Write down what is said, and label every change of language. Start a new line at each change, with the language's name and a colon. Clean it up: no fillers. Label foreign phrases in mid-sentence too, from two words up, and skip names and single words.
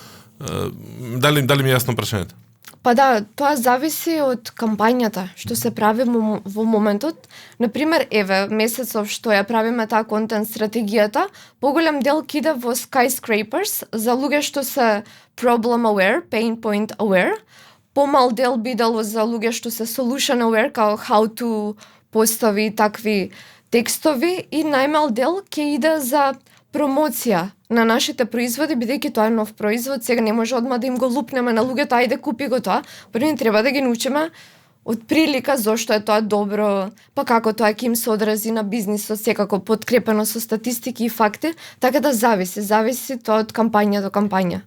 Macedonian: Дали ми е јасно прашањето? Па да, тоа зависи од кампањата што се прави во моментот. Например, еве, месецов што ја правиме таа контент стратегијата, поголем дел кида во skyscrapers за луѓе што се
English: problem aware, pain point aware.
Macedonian: Помал дел бидел за луѓе што се
English: solution aware,
Macedonian: као
English: how to
Macedonian: постови такви текстови и најмал дел ќе иде за промоција на нашите производи, бидејќи тоа е нов производ, сега не може одма да им го лупнеме на луѓето, ајде купи го тоа. Прво треба да ги научиме од прилика зошто е тоа добро, па како тоа ќе им се одрази на бизнисот, секако подкрепено со статистики и факти, така да зависи тоа од кампања до кампања.